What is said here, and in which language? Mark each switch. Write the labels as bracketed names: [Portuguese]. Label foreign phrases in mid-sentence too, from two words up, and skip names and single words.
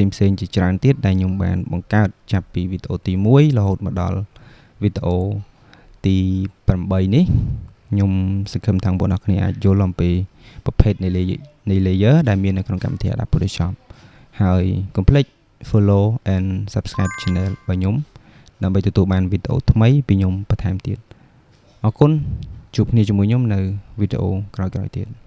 [Khmer] ងជាច្រើនទៀតដែលខ្ញុំបានបង្កើតចាប់ពីវីដេអូទី1រហូតមកដល់វីដេអូទី8នេះខ្ញុំសង្ឃឹមថាបងប្អូនអ្នកគ្នាអាចយល់អំពីប្រភេទនៃ layer ដែលមាននៅក្នុងកម្មវិធី Adobe Photoshop ហើយកុំភ្លេច [English] follow and subscribe channel [Khmer] របស់ខ្ញុំដើម្បីទទួលបានវីដេអូថ្មីពីខ្ញុំបន្ថែមទៀតអរគុណជួបគ្នាជាមួយខ្ញុំនៅវីដេអូក្រោយៗទៀត